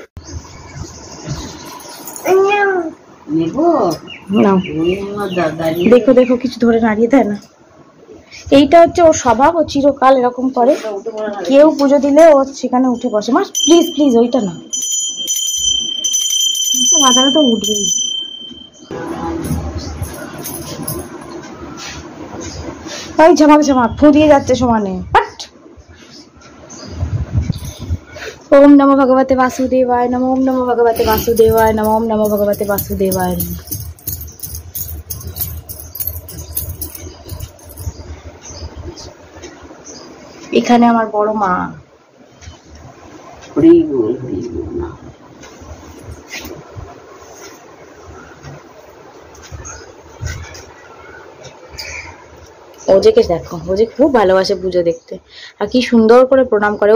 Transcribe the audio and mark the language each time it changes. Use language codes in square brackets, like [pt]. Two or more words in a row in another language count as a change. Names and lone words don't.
[bn] দেখো দেখো কিছু ধরে নাড়িয়ে দেয় না, এইটা হচ্ছে ওর স্বভাব, ও চিরকাল এরকম করে। কেউ পুজো দিলে ও সেখানে উঠে বসে। মা প্লিজ প্লিজ ওইটা না, মাথাটা তো উঠবেই। ওই ঝামাক ঝামাক ফু দিয়ে যাচ্ছে সমানে। [sa] ওম নমো ভগবতে বাসুদেবায় নমঃ, ওম নমো ভগবতে বাসুদেবায় নমঃ, ওম নমো ভগবতে বাসুদেবায় নমঃ। [bn] এখানে আমার বড় মা। হরি বল হরি বল না। ওজেকে দেখো, ওজে খুব ভালোবাসে পুজো দেখতে, আর কি সুন্দর করে প্রণাম করে।